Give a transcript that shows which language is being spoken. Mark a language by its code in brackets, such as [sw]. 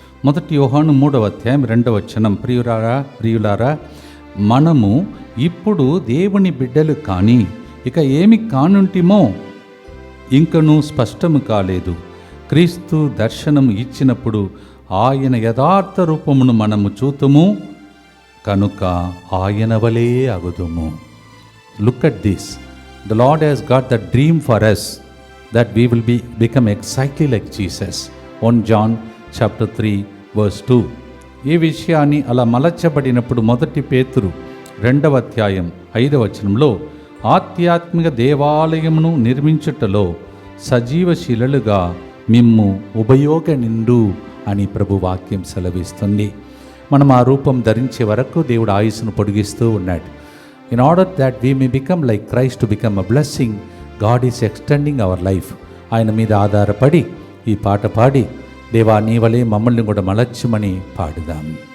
[te] 1 యోహాను 3వ అధ్యాయం 2వ వచనం. ప్రియులారా, మనము ఇప్పుడు దేవుని బిడ్డలు కానీ ఇక ఏమి కానుంటిమో ఇంకనూ స్పష్టము కాలేదు. క్రీస్తు దర్శనం ఇచ్చినప్పుడు ఆయన యథార్థ రూపమును మనము చూతుము కనుక ఆయన వలే అగుదుము. [en] Look at this. The Lord has got the dream for us that we will become exactly like Jesus. 1 John chapter 3 verse 2. [te] ఈ విషయాన్ని అలా మలచబడినప్పుడు 1 పేతురు 2వ అధ్యాయం 5వ వచనంలో ఆధ్యాత్మిక దేవాలయమును నిర్మించుటలో సజీవశీలుగా మిమ్ము ఉపయోగనిండు అని ప్రభు వాక్యం సెలవిస్తుంది. మనం ఆ రూపం ధరించే వరకు దేవుడు ఆయుస్సును పొడిగిస్తూ ఉన్నాడు. [en] In order that we may become like Christ, to become a blessing, God is extending our life. [te] ఆయన మీద ఆధారపడి ఈ పాట పాడి దేవా నీ వలే మమ్మల్ని కూడా మలచ్చమని పాడుదాం.